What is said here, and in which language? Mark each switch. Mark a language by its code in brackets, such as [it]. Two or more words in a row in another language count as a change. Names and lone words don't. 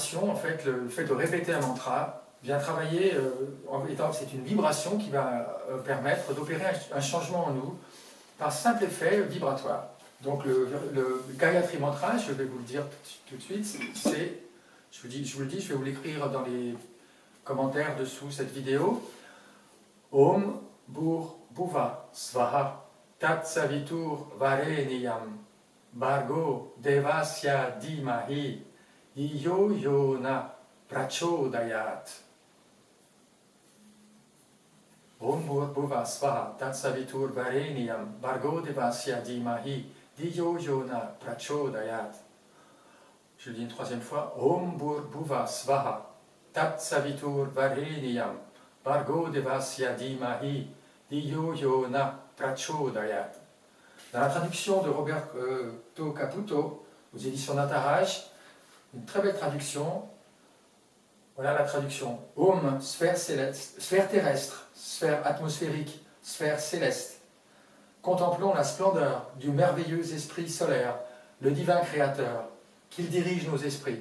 [fr] En fait, le fait de répéter un mantra vient travailler, étant que c'est une vibration qui va permettre d'opérer un changement en nous par simple effet vibratoire. Donc le Gayatri Mantra, je vais vous le dire tout de suite, c'est, je vous le dis, je vais vous l'écrire dans les commentaires dessous cette vidéo. [sa] ॐ भूर् भुवः स्वः तत् सवितुर् वरेण्यं भर्गो देवस्य धीमहि धियो यो नः प्रचोदयात्. ॐ भूर् भुवः स्वः तत् सवितुर् वरेण्यं भर्गो देवस्य धीमहि धियो यो नः प्रचोदयात्. [fr] Je le dis une troisième fois. [sa] ॐ भूर् भुवः स्वः तत् सवितुर् वरेण्यं भर्गो देवस्य धीमहि धियो यो नः प्रचोदयात्. [fr] Dans la traduction de Roberto Caputo, aux éditions Nataraj, une très belle traduction. Voilà la traduction. Om, sphère céleste, sphère terrestre, sphère atmosphérique, sphère céleste. Contemplons la splendeur du merveilleux esprit solaire, le divin créateur, qu'il dirige nos esprits.